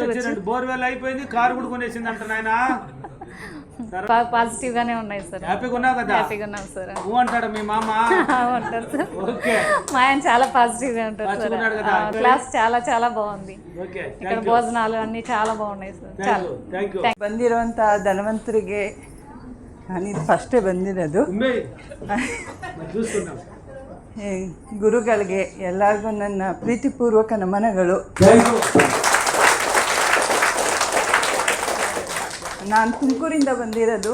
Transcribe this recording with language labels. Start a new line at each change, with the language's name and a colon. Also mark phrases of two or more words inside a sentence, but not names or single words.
Telugu: బోర్వెల్ అయిపోయింది, కారు కూడా కొనేసింది అంట నాయన. పాజిటివ్ గానే ఉన్నాయి సార్. హ్యాపీగా ఉన్నావు కదా? హ్యాపీగా ఉన్నాం సార్. అంటాడు మీ మామ. ఉంటారు సార్. ఓకే, మా ఆయన చాలా పాజిటివ్ గా ఉంటారు సార్. క్లాస్ చాలా చాలా బాగుంది. ఓకే, ఇక్కడ భోజనాలు అన్ని చాలా బాగున్నాయి సాರ್. చాలా
English: thank you.
Kannada: ಬಂದಿರುವಂಥ ಧನವಂತರಿಗೆ ನಾನು ಫಸ್ಟೇ ಬಂದಿರೋದು.
Telugu: చూస్తున్నాం.
Kannada: ಗುರುಗಳಿಗೆ ಎಲ್ಲರಿಗೂ ನನ್ನ ಪ್ರೀತಿಪೂರ್ವಕ ನಮನಗಳು. ನಾನು ತುಮಕೂರಿಂದ ಬಂದಿರೋದು.